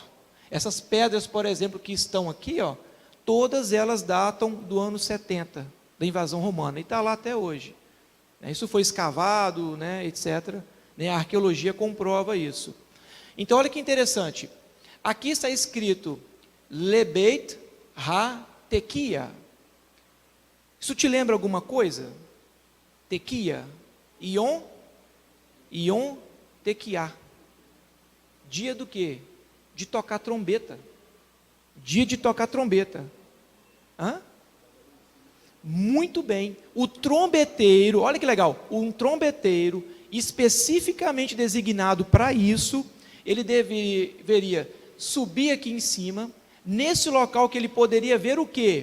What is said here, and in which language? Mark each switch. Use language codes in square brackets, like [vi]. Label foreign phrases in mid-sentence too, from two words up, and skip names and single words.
[pt] Essas pedras, por exemplo, que estão aqui, ó, todas elas datam do ano 70, da invasão romana, e está lá até hoje. Isso foi escavado, né, etc. A arqueologia comprova isso. Então, olha que interessante. Aqui está escrito [he] לבית התקיעה. [pt] Isso te lembra alguma coisa? [he] תקיעה. יום תקיעה. [pt] Dia do quê? De tocar trombeta. Dia de tocar trombeta. Hã? Muito bem. O trombeteiro, olha que legal, um trombeteiro especificamente designado para isso, ele deveria subir aqui em cima, nesse local que ele poderia ver o quê?